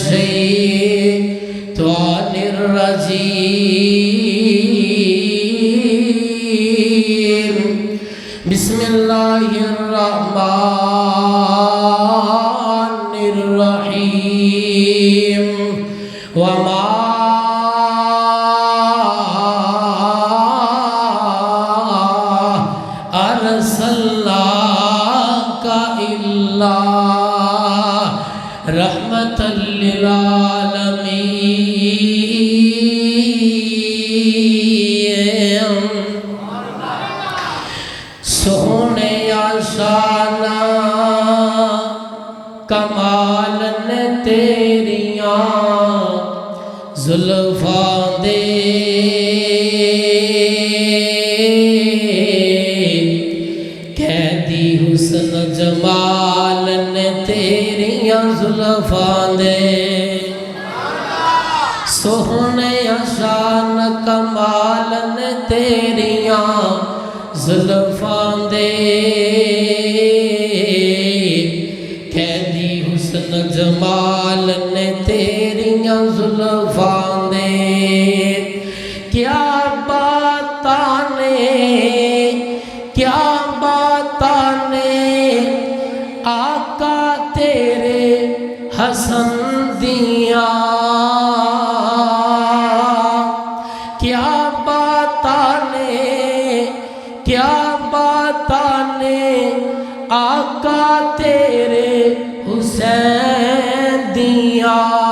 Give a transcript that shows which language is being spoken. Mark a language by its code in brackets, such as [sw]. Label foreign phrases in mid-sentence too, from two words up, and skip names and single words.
[ar] الشيطان الرجيم بسم الله الرحمن الرحيم وما أرسلناك إلا رحمة [pa] للعالمين سونے شانہ کمال نے تیریاں زلفاں دے قیدی حسن جمال نے تیریاں زلفاں دے سونے شان کمال نے تیریاں زلفاں دے قیدی حسن جمال نے تیریاں زلفاں دے کیا باتاں نے آقا تیرے حسن دیاں کیا باتاں نے آقا تیرے حسین دیاں